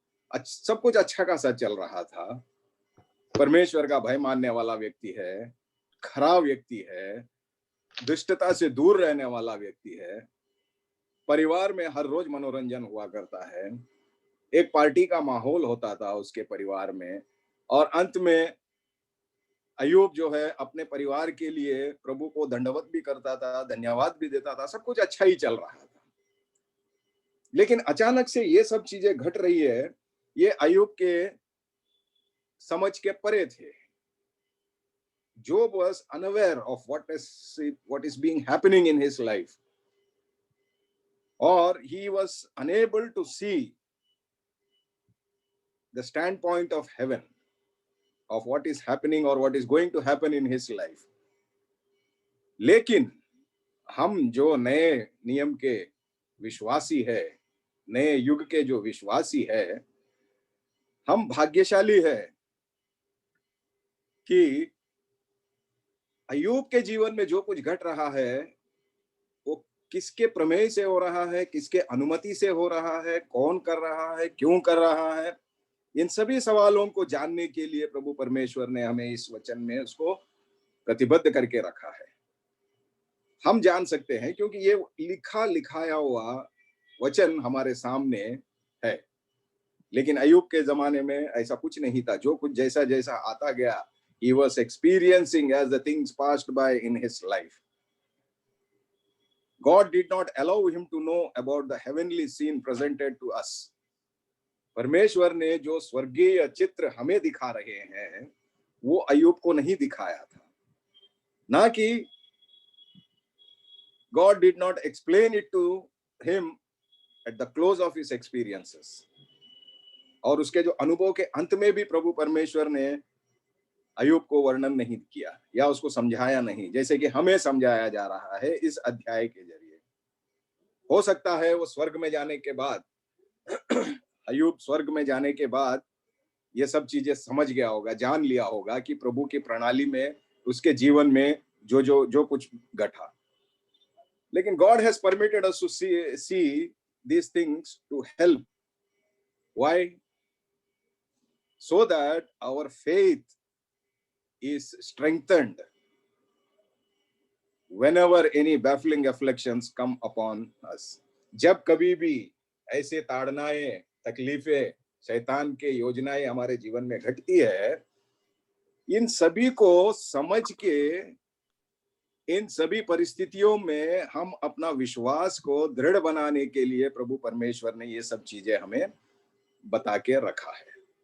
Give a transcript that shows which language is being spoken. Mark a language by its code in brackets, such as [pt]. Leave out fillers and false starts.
[hi] सब कुछ अच्छा खासा चल रहा था। परमेश्वर का भय मानने वाला व्यक्ति है, खरा व्यक्ति है, दुष्टता से दूर रहने वाला व्यक्ति है, परिवार में हर रोज मनोरंजन हुआ करता है, एक पार्टी का माहौल होता था उसके परिवार में, और अंत में अय्यूब जो है अपने परिवार के लिए प्रभु को दंडवत भी करता था, धन्यवाद भी देता था, सब कुछ अच्छा ही चल रहा था। लेकिन अचानक से ये सब चीजें घट रही है, ये अय्यूब के समझ के परे थे। [en] Job was unaware of what is being happening in his life, or he was unable to see the standpoint of heaven, of what is happening or what is going to happen in his life. [hi] लेकिन हम जो नए नियम के विश्वासी है, नए युग के जो विश्वासी है, हम भाग्यशाली है कि अय्यूब के जीवन में जो कुछ घट रहा है वो किसके प्रमेय से हो रहा है, किसके अनुमति से हो रहा है, कौन कर रहा है, क्यों कर रहा है, इन सभी सवालों को जानने के लिए प्रभु परमेश्वर ने हमें इस वचन में उसको प्रतिबद्ध करके रखा है। हम जान सकते हैं क्योंकि ये लिखा लिखाया हुआ वचन हमारे सामने है। लेकिन अय्यूब के जमाने में ऐसा कुछ नहीं था। जो कुछ जैसा जैसा आता गया, [en] he was experiencing as the things passed by in his life. God did not allow him to know about the heavenly scene presented to us. [hi] परमेश्वर ने जो स्वर्गीय चित्र हमें दिखा रहे हैं वो अय्यूब को नहीं दिखाया था। ना कि [en] God did not explain it to him at the close of his experiences. [hi] और उसके जो अनुभव के अंत में भी प्रभु परमेश्वर ने अय्यूब को वर्णन नहीं किया या उसको समझाया नहीं, जैसे कि हमें समझाया जा रहा है इस अध्याय के जरिए। हो सकता है वो स्वर्ग में जाने के बाद अय्यूब स्वर्ग में जाने के बाद ये सब चीजें समझ गया होगा, जान लिया होगा कि प्रभु की प्रणाली में उसके जीवन में जो कुछ घटा। [en] लेकिन God has permitted us to see these things to help. Why? So that our faith is strengthened whenever any baffling afflictions come upon us. [hi] जब कभी भी ऐसे ताड़नाएं, तकलीफें, शैतान के योजनाएं हमारे जीवन में घटती है, इन सभी को समझ के इन सभी परिस्थितियों में हम अपना विश्वास को दृढ़ बनाने के लिए प्रभु परमेश्वर ने ये सब चीजें हमें बता के रखा है।